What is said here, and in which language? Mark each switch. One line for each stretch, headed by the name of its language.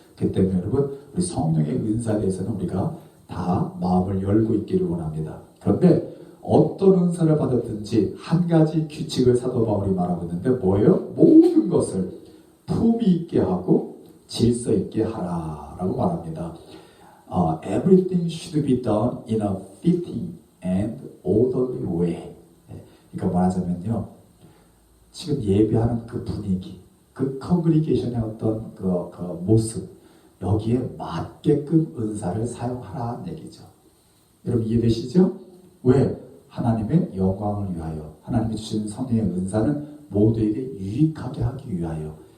Korean: 그 때문에 여러분 우리 성령의 은사에 대해서는 우리가 다 마음을 열고 있기를 원합니다. 그런데 어떤 은사를 받았든지 한 가지 규칙을 사도 바울이 말하고 있는데 뭐예요? 모든 것을 품위 있게 하고 질서 있게 하라라고 말합니다.
English: Everything should be done in a fitting and orderly way.
Korean: 그러니까 말하자면요, 지금 예배하는 그 분위기, 그 컨그리게이션의 어떤 그 모습, 여기에 맞게끔 은사를 사용하라는 얘기죠. 여러분 이해되시죠? 왜? 하나님의 영광을 위하여. 하나님이 주신 성령의 은사는 모두에게 유익하게 하기 위하여.